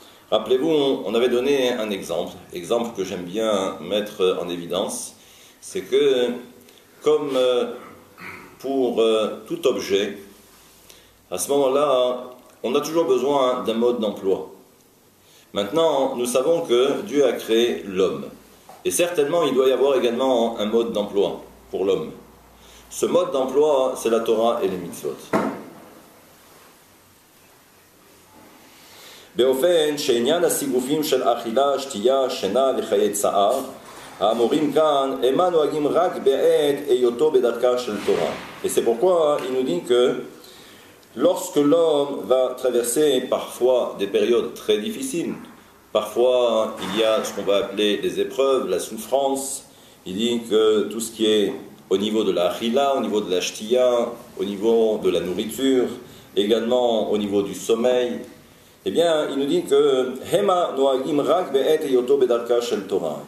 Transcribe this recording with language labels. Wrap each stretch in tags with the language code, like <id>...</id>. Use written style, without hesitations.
<fr>Rappelez-vous, on avait donné un exemple que j'aime bien mettre en évidence, c'est que comme pour tout objet, à ce moment-là, on a toujours besoin d'un mode d'emploi. Maintenant, nous savons que Dieu a créé l'homme, et certainement il doit y avoir également un mode d'emploi pour l'homme. Ce mode d'emploi, c'est la Torah et les mitzvot.</fr> <he>באופן שעניין הסיגופים של אכילה, שתייה, שינה וחיי צער, האמורים כאן, הם נוהגים רק בעת היותו בדרכה של תורה.</he> <fr>Et c'est pourquoi il nous dit que lorsque l'homme va traverser parfois des périodes très difficiles, parfois il y a ce qu'on va appeler les épreuves, la souffrance, il dit que tout ce qui est au niveau de la achila, au niveau de la shtiya, au niveau de la nourriture, également au niveau du sommeil, eh bien, il nous dit que</fr> <he>Hema noagim rak be'et yoto bedarka shel Torah.</he>